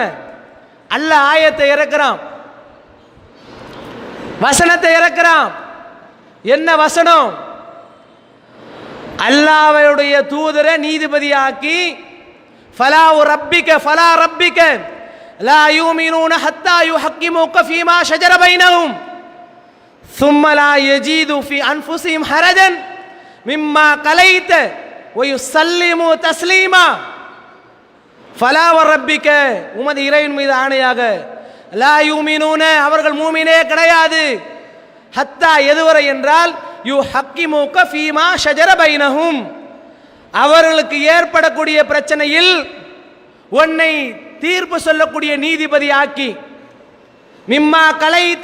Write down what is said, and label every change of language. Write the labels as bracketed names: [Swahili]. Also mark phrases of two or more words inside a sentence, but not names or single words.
[Tamil] அல்லாஹ் ஆயத்தை இறக்குறான், வசனத்தை இறக்குறான். என்ன வசனம்? அல்லாஹ்வுடைய தூதரை நீதிபதியாக்கி, [Arabic] فلا وربك فلا وربك لا يؤمنون حتى يحكموك فيما شجر بينهم ثم لا يجدوا في انفسهم حرجا مما قضيت ويسلموا تسليما. فلا وربك, [Tamil] உமது இறைவன் மீது ஆணையாக, [Arabic] لا يؤمنون, [Tamil] அவர்கள் மூமினே கிடையாது, ஹத்தா எதுவரை என்றால், [Arabic] يحكموك فيما شجر بينهم, [Tamil] அவர்களுக்கு ஏற்படக்கூடிய பிரச்சனையில் உன்னை தீர்ப்பு சொல்லக்கூடிய நீதிபதி ஆக்கி, [Arabic] مما قضيت,